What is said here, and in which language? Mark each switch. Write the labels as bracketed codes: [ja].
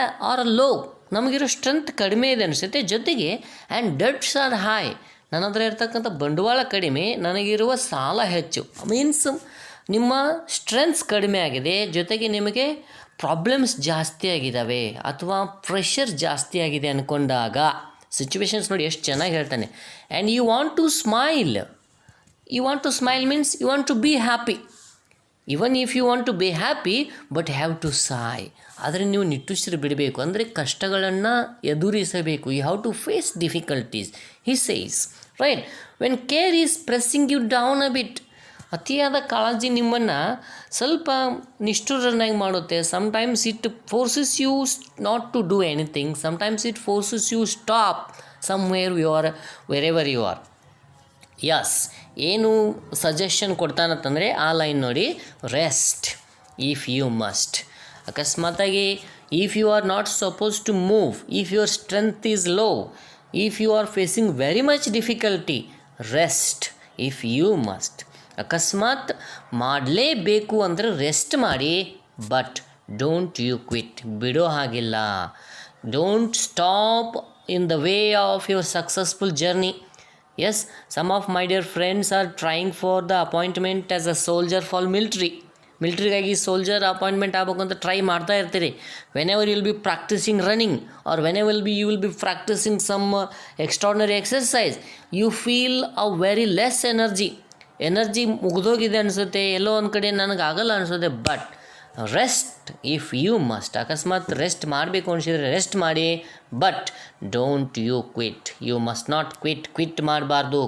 [en] are low, [kn] ನಮಗಿರೋ strength ಕಡಿಮೆ ಇದೆ ಅನಿಸುತ್ತೆ. ಜೊತೆಗೆ [en] and debts are high, [kn] ನನ್ನ ಹತ್ರ ಇರ್ತಕ್ಕಂಥ ಬಂಡವಾಳ ಕಡಿಮೆ, ನನಗಿರುವ ಸಾಲ ಹೆಚ್ಚು. ಮೀನ್ಸ್ ನಿಮ್ಮ ಸ್ಟ್ರೆಂತ್ಸ್ ಕಡಿಮೆ ಆಗಿದೆ, ಜೊತೆಗೆ ನಿಮಗೆ ಪ್ರಾಬ್ಲಮ್ಸ್ ಜಾಸ್ತಿ ಆಗಿದ್ದಾವೆ ಅಥವಾ ಪ್ರೆಷರ್ ಜಾಸ್ತಿ ಆಗಿದೆ ಅಂದ್ಕೊಂಡಾಗ, ಸಿಚುವೇಶನ್ಸ್ ನೋಡಿ ಎಷ್ಟು ಚೆನ್ನಾಗಿ ಹೇಳ್ತಾನೆ. [en] And you want to smile. You want to smile means you want to be happy. Even if you want to be happy, but have to sigh. [kn] ಆದರೆ ನೀವು ನಿಟ್ಟುಸಿರು ಬಿಡಬೇಕು, ಅಂದರೆ ಕಷ್ಟಗಳನ್ನು ಎದುರಿಸಬೇಕು. [en] You have to face difficulties, he says. Right? When care is pressing you down a bit, [kn] ಅತಿಯಾದ ಕಾಳಜಿ ನಿಮ್ಮನ್ನು ಸ್ವಲ್ಪ ನಿಷ್ಠುರನ್ನಾಗಿ ಮಾಡುತ್ತೆ. [en] Sometimes it forces you not to do anything, sometimes it forces you stop somewhere you are, wherever you are. [kn] Yes, ಏನು suggestion ಕೊಡ್ತಾನಂತಂದರೆ ಆ line ನೋಡಿ, [en] Rest if you must. ಅಕಸ್ಮಾತಾಗಿ if you are not suppose to move, if your strength is low, if you are facing very much difficulty, rest if you must. [kn] ಅಕಸ್ಮಾತ್ ಮಾಡಲೇಬೇಕು ಅಂದರೆ rest ಮಾಡಿ, [en] but don't you quit, [kn] ಬಿಡೋ ಹಾಗಿಲ್ಲ. [en] Don't stop in the way of your successful journey. Yes, some of my dear friends are trying for the appointment as a soldier for [kn] ಮಿಲ್ಟ್ರಿಗಾಗಿ soldier appointment ಆಗಬೇಕು ಅಂತ try ಮಾಡ್ತಾ ಇರ್ತೀರಿ. [en] whenever you will be practising running or whenever you will be practising some extraordinary exercise, you feel a very less energy [kn] ಮುಗಿದೋಗಿದೆ ಅನಿಸುತ್ತೆ, ಎಲ್ಲೋ ಒಂದು ಕಡೆ ನನಗೆ ಆಗಲ್ಲ ಅನಿಸುತ್ತೆ. [en] but rest if you must, [kn] ಅಕಸ್ಮಾತ್ ರೆಸ್ಟ್ ಮಾಡಬೇಕು ಅನಿಸಿದರೆ ರೆಸ್ಟ್ ಮಾಡಿ, [en] but don't you quit, you must not quit [kn] ಮಾಡಬಾರ್ದು.